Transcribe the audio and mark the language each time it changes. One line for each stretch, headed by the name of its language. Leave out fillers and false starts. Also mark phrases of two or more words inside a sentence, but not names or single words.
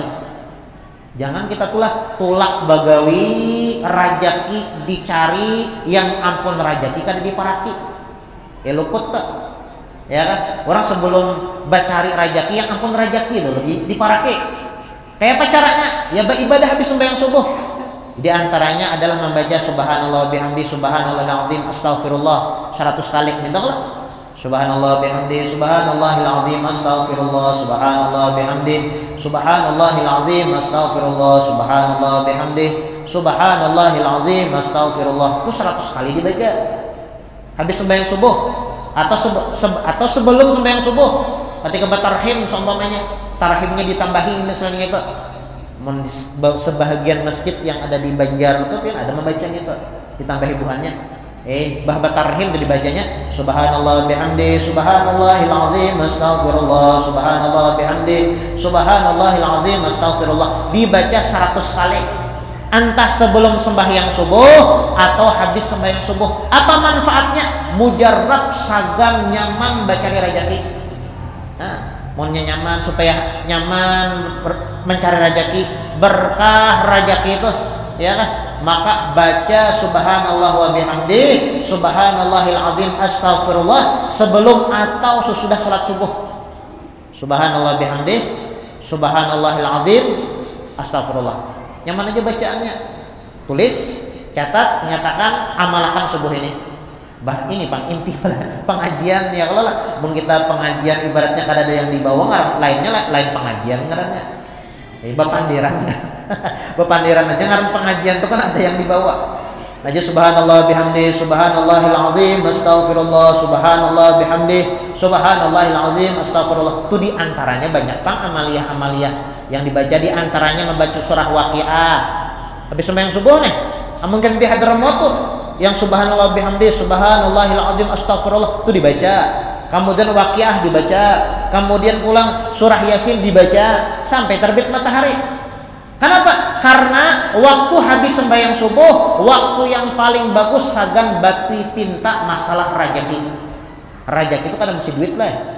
Banjar: Jangan kita tulak bagawi rajaki dicari yang ampun rajaki kada diparaki. Luput tak? Ya kan? Orang sebelum bacari rajaki yang ampun rajaki dulu diparaki. Kayak apa caranya? Ya beribadah habis sembahyang subuh. Di antaranya adalah membaca
Arabic: سبحان الله وبحمده سبحان الله العظيم أستغفر الله
Banjar: 100 kali. Mintalah.
Arabic: سبحان الله وبحمده سبحان الله العظيم أستغفر الله سبحان الله وبحمده سبحان الله العظيم أستغفر الله سبحان الله وبحمده سبحان الله العظيم أستغفر الله.
Banjar: Itu 100 kali dibaca habis sembahyang subuh atau sebelum sembahyang subuh ketika batarhim seumpamanya tarhimnya ditambahin misalnya itu. Sebahagian masjid yang ada di Banjar itu ada membacanya itu ditambahi buhannya. Bahwa tarhim itu dibacanya
Arabic: سبحان الله وبحمده سبحان الله العظيم أستغفر الله سبحان الله وبحمده سبحان الله العظيم أستغفر الله
Banjar: dibaca 100 kali entah sebelum sembahyang subuh atau habis sembahyang subuh. Apa manfaatnya? Mujarab sagan nyaman baca rajaki. Maunya nyaman supaya nyaman mencari rajaki, berkah rajaki itu ya kan? Maka baca
Arabic: سبحان الله وبحمده سبحان الله العظيم أستغفر الله
Banjar: sebelum atau sesudah salat subuh.
Arabic: سبحان الله وبحمده سبحان الله العظيم أستغفر الله.
Banjar: Nyaman aja bacaannya. Tulis, catat, nyatakan, amalkan subuh ini. Ini inti pengajian ya kalau lah kita pengajian ibaratnya kada ada yang dibawa lainnya lain pengajian ngarannya. Bapandiran. Bapandiran aja ngaran pengajian itu kan ada yang dibawa.
Arabic: Aja سبحان الله وبحمده سبحان الله العظيم أستغفر الله سبحان الله وبحمده سبحان الله العظيم أستغفر الله.
Banjar: Itu di antaranya banyak amaliyah-amaliyah yang dibaca, di antaranya membaca surah Waqiah. Habis sembahyang subuh nih. Amun kan di Hadramaut tuh yang
Arabic: سبحان الله وبحمده سبحان الله العظيم أستغفر الله
Banjar: itu dibaca. Kemudian Waqiah dibaca, kemudian pulang surah Yasin dibaca sampai terbit matahari. Kenapa? Karena waktu habis sembahyang subuh, waktu yang paling bagus sagan bapi pinta masalah rajaki. Rajaki itu kan mesti duit lah.